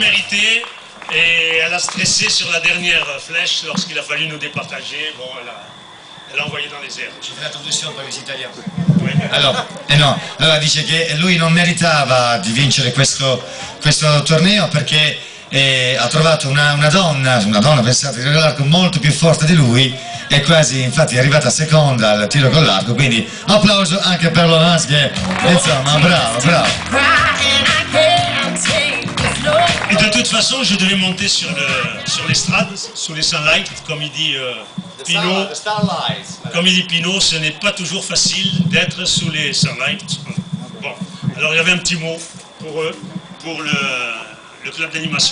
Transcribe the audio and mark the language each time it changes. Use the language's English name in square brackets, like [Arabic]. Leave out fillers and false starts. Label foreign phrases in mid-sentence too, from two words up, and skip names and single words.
[French] raté et elle a stressé sur la dernière flèche lorsqu'il a fallu nous départager. Bon, elle a envoyé dans les airs. [Italian] Ci fa la traduzione per gli italiani. [French] Oui. [Italian] Allora dice che lui non meritava di vincere questo torneo perché ha trovato una donna, pensate, tiro con l'arco molto più forte di lui e quasi, infatti è arrivata seconda al tiro con l'arco, quindi applauso anche per Laurence che insomma bravo. [French] Et de toute façon, je devais monter sur l'estrade, sur les sunlight, comme il dit Pinot. Comme il dit Pinot, ce n'est pas toujours facile d'être sous les sunlight. Bon, alors il y avait un petit mot pour eux, pour le club d'animation.